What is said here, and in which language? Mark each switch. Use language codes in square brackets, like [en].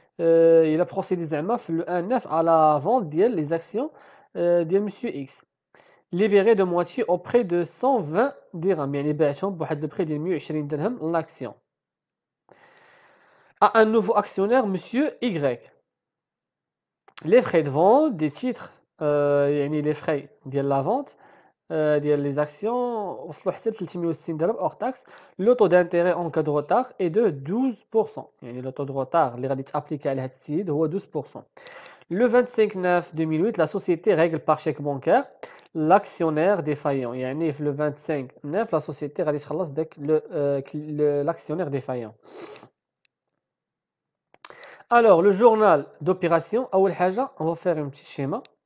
[fr] Il a procédé le 1-9 à la vente des actions de Monsieur X libéré de moitié auprès de 120 dirhams [ar] يعني باعتهم بواحد [fr] le prix de 120 dirhams l'action à un nouveau actionnaire Monsieur Y. Les frais de vente des titres [ar] يعني [fr] les frais de la vente [ar] ديال [fr] les actions [ar] وصلوا حتى 360 درهم [fr] hors taxe. Le taux d'intérêt en cas de retard est de 12%. [ar] يعني [fr] le taux de retard [ar] اللي غادي تابليكي على هاد السيد هو 12%. [fr] Le 25/9/2008 la société règle par chèque bancaire l'actionnaire défaillant. [ar] يعني في [fr] le 25/9 la société [ar] غادي تخلص داك [fr] l'actionnaire défaillant. Alors le journal d'opération [ar] أول حاجة [fr] on va faire un petit schéma.